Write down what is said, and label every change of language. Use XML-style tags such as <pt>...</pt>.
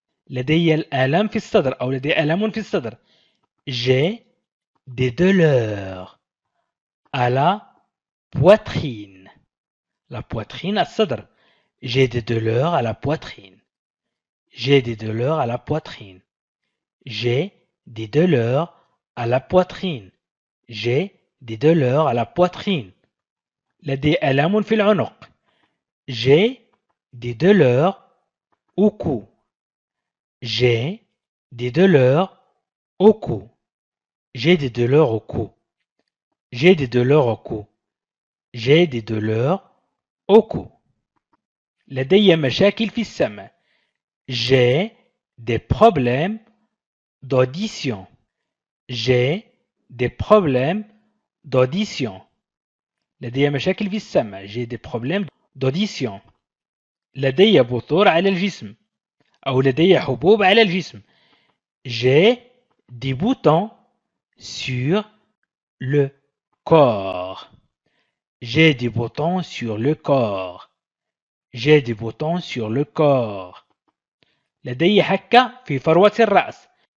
<ar>لدي الآلام في الصدر أو لدي آلام في الصدر.</ar> <fr>J'ai des douleurs à la poitrine. La poitrine الصدر. J'ai des douleurs à la poitrine. J'ai des douleurs à la poitrine. J'ai des douleurs à la poitrine. J'ai des douleurs à la poitrine.</fr> <ar>لدي آلام في العنق.</ar> <fr>J'ai des douleurs au cou. J'ai des douleurs au cou. J'ai des douleurs au cou. J'ai des douleurs au cou. J'ai des douleurs au cou.</fr> <ar>لدي مشاكل في السمع.</ar> <fr>J'ai des problèmes d'audition. J'ai des problèmes d'audition.</fr> <ar>لدي مشاكل في السمع.</ar> <fr>J'ai des problèmes d'audition.</fr> <ar>لدي بثور على الجسم أو لدي حبوب على الجسم.</ar> <fr>J'ai des boutons sur le corps. J'ai des boutons sur le corps. J'ai des boutons sur le corps.</fr> <ar>لدي حكة في فروة الرأس.</ar>